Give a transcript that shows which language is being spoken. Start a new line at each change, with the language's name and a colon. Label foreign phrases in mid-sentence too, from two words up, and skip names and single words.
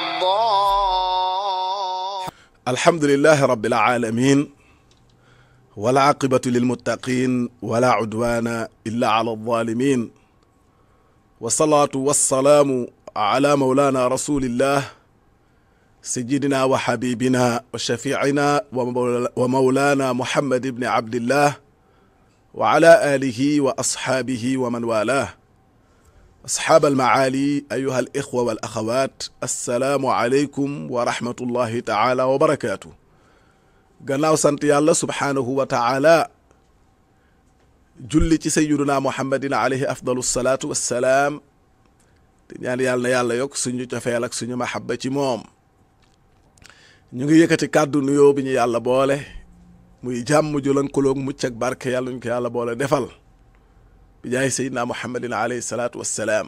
Arabic: الحمد لله رب العالمين والعاقبة للمتقين ولا عدوان إلا على الظالمين والصلاة والسلام على مولانا رسول الله سيدنا وحبيبنا وشفيعنا ومولانا محمد بن عبد الله وعلى آله وأصحابه ومن والاه. أصحاب المعالي أيها الإخوة والأخوات، السلام عليكم ورحمة الله تعالى وبركاته.
Wolof: gannaaw sant yàlla
Arabic: سبحانه وتعالى
Wolof: julli ci
Arabic: سيدنا محمد عليه أفضل الصلاة والسلام
Wolof: te ñaan yàlla na yàlla yokk suñu cofeel ak suñu mahabba ci moom. ñu ngi yëkkati kàddu nuyoo bi ñu yàlla boole muy jàmm ju lënkaloog mucc ak barke yàlla ñu ko yàlla boole defal bi jaay
Arabic: سيدنا محمد عليه الصلاة والسلام.